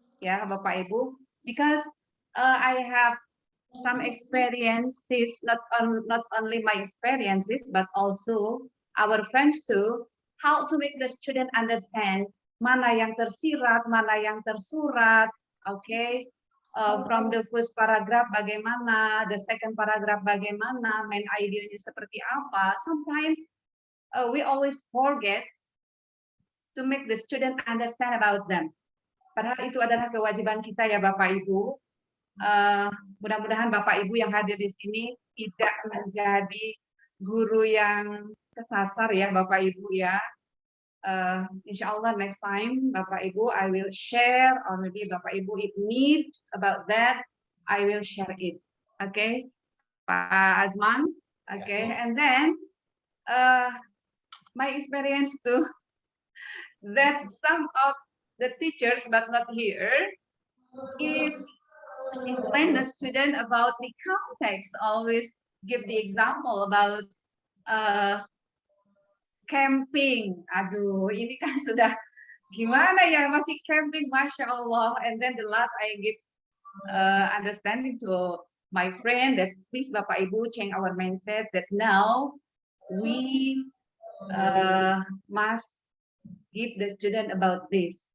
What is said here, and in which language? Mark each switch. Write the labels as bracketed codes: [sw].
[en] Ya, Bapak Ibu, because I have some experiences, not only my experiences, but also our friends too, how to make the student understand [id] mana yang tersirat, mana yang tersurat, [en] okay? From the first paragraph bagaimana, the second paragraph bagaimana, main [id] idenya seperti apa. [en] Sometimes we always forget to make the student understand about them. [id] Padahal itu adalah kewajiban kita ya Bapak Ibu. Mudah-mudahan Bapak Ibu yang hadir di sini tidak menjadi guru yang kesasar ya Bapak Ibu ya. [en] Insya Allah next time Bapak Ibu I will share, or maybe Bapak Ibu if need about that I will share it. Okay, Pak Azman. Okay, and then my experience too that some of the teachers but not here, if explain the student about the context, always give the example about camping. [id] Aduh, ini kan sudah gimana ya, masih camping, Masya Allah. [en] And then the last I give understanding to my friend that please Bapak Ibu change our mindset that now we must give the student about this.